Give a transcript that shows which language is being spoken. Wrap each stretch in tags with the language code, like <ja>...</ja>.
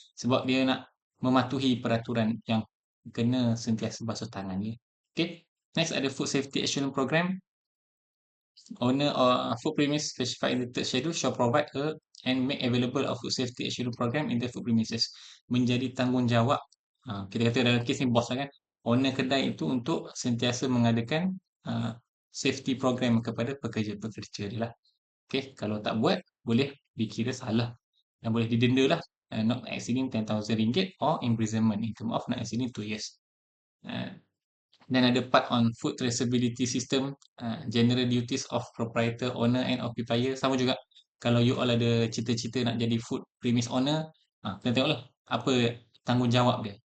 <ms>Sebab dia nak mematuhi peraturan yang kena sentiasa basuh tangan ni. Okay.</ms> <en>Next ada food safety assurance program. Owner or food premise specified in the third schedule shall provide a and make available a food safety assurance program in the food premises.</en> <ms>Menjadi tanggungjawab. Kita kata dalam kes ni bos lah kan. Owner kedai itu untuk sentiasa mengadakan safety program kepada pekerja-pekerja dia lah. Okay, kalau tak buat boleh dikira salah dan boleh didenda lah.</ms> <en>Not exceeding RM10,000 or imprisonment in term of not exceeding 2 years.</en> <ms>Dan ada</ms> <en>part on food traceability system, general duties of proprietor, owner and occupier.</en> <ms>Sama juga kalau you all ada cita-cita nak jadi food premise owner, kena tengoklah apa tanggungjawab dia.</ms>